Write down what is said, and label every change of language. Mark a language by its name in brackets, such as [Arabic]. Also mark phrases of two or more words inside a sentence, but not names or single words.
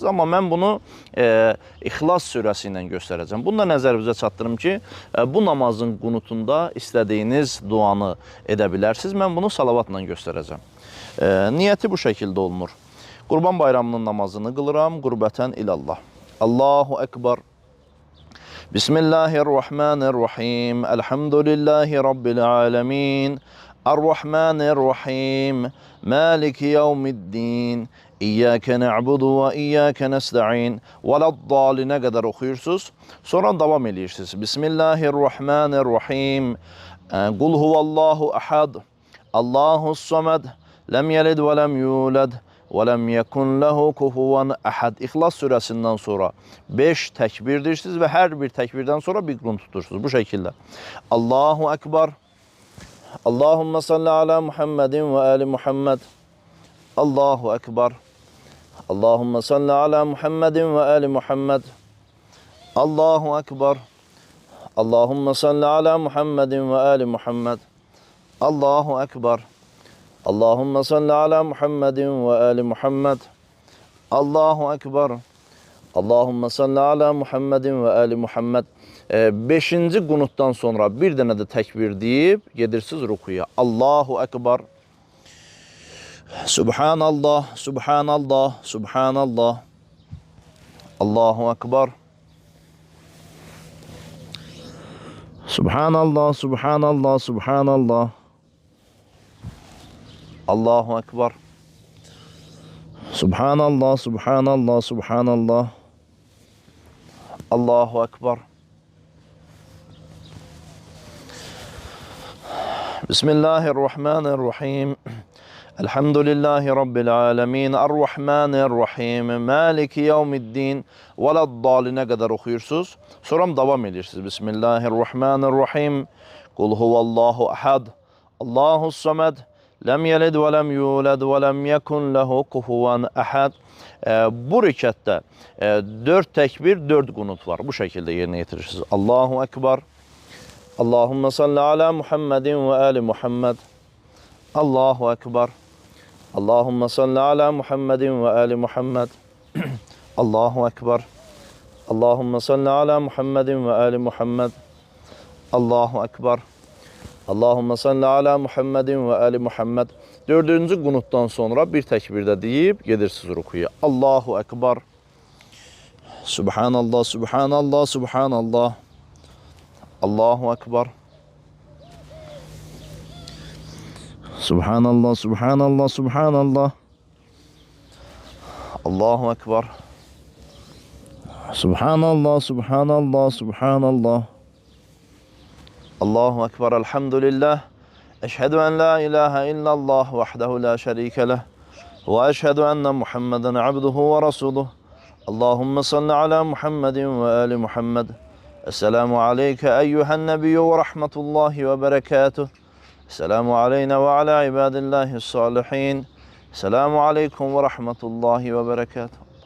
[Azerbaijani] Amma mən bunu İxlas surəsi ilə göstərəcəm. Bunu da nəzərinizə çatdırım ki, bu namazın qunutunda istədiyiniz duanı edə bilərsiniz. Mən bunu salavatla göstərəcəm. Niyyəti bu şəkildə olunur. Qurban Bayramının namazını qılıram [Arabic] قربة إلى الله. الله أكبر. بسم الله الرحمن الرحيم. الحمد لله رب العالمين. الرحمن الرحيم. مالك يوم الدين. إياك نعبد وإياك نستعين. [Azerbaijani] Vələd-dâlinə qədər oxuyursunuz. Sonra davam edirsiniz. [Arabic] بسم الله الرحمن الرحيم. قل هو الله أحد. الله الصمد. لم يلد ولم يولد. ولم يكن له كفوا أحد. [Azerbaijani] İxlas surəsindən sonra 5 təkbir deyirsiniz və hər bir təkbirdən sonra bir qunut tutursunuz. Bu şəkildə. [Arabic] الله أكبر. اللهم صل على محمد وآل محمد. الله أكبر. اللهم صل على محمد وآل محمد. الله أكبر. اللهم صل على محمد وآل محمد. الله أكبر. اللهم صل على محمد وآل محمد. الله أكبر. اللهم صل على محمد وآل محمد. [Azerbaijani] 5-ci qunutdan sonra bir dənə də təkbir deyib gedirsiniz rukuya. [Arabic] الله أكبر. سبحان الله، سبحان الله، سبحان الله. الله أكبر. سبحان الله، سبحان الله، سبحان الله. الله أكبر. سبحان الله، سبحان الله، سبحان الله. الله أكبر. بسم الله الرحمن الرحيم. الحمد لله رب العالمين. الرحمن الرحيم. مالك يوم الدين. [Azerbaijani] Vələd-dalinə qədər oxuyursunuz. Sonra davam edirsiniz. [Arabic] بسم الله الرحمن الرحيم. قل هو الله أحد. الله الصمد. لم يلد ولم يولد ولم يكن له كفوا أحد. [Azerbaijani] Bu rükətdə 4 təkbir, 4 qunut var. Bu şəkildə yerinə yetirirsiniz. [Arabic] الله أكبر. اللهم صل على محمد وآل محمد. الله أكبر. اللهم صل على محمد وآل محمد. الله أكبر. اللهم صل على محمد وآل محمد. الله أكبر. اللهم صل على محمد وآل محمد. [Azerbaijani] 4-cü qunutdan sonra bir təkbirdə deyib gedirsiniz rukuya. [Arabic] الله أكبر. سبحان الله، سبحان الله، سبحان الله. الله أكبر. سبحان الله، سبحان الله، سبحان الله. الله أكبر. سبحان الله، سبحان الله، سبحان الله. الله أكبر. الحمد لله. أشهد أن لا إله إلا الله وحده لا شريك له. وأشهد أن محمدا عبده ورسوله. اللهم صل على محمد وآل محمد. السلام عليك أيها النبي ورحمة الله وبركاته. السلام علينا وعلى عباد الله الصالحين. السلام عليكم ورحمة الله وبركاته.